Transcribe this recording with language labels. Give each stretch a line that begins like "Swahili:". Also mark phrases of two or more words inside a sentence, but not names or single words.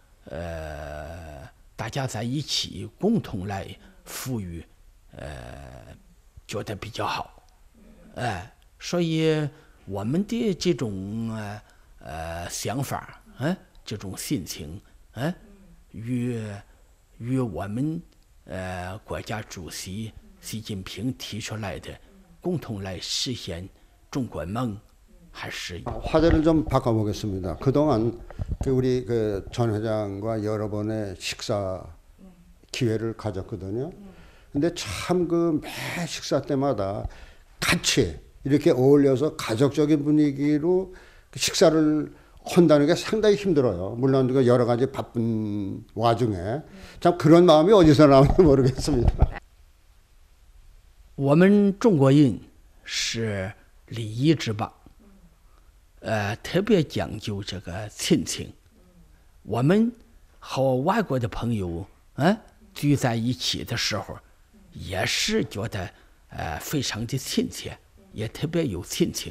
Chinese: 大家在一起共同来富裕，觉得比较好，所以我们的这种想法，这种心情，与我们国家主席习近平提出来的共同来实现中国梦，还是
Korean: 화제를 좀 바꿔보겠습니다. 그동안 우리 그 전 회장과 여러 번의 식사 기회를 가졌거든요. 근데 참 그 매 식사 때마다 같이 이렇게 어울려서 가족적인 분위기로 식사를 한다는 게 상당히 힘들어요. 물론 그 여러 가지 바쁜 와중에 참 그런 마음이 어디서 나오는지 모르겠습니다.
Chinese: 我们中国人是礼仪之邦，特别讲究这个亲情。我们和外国的朋友聚在一起的时候，也是觉得非常的亲切，也特别有亲情。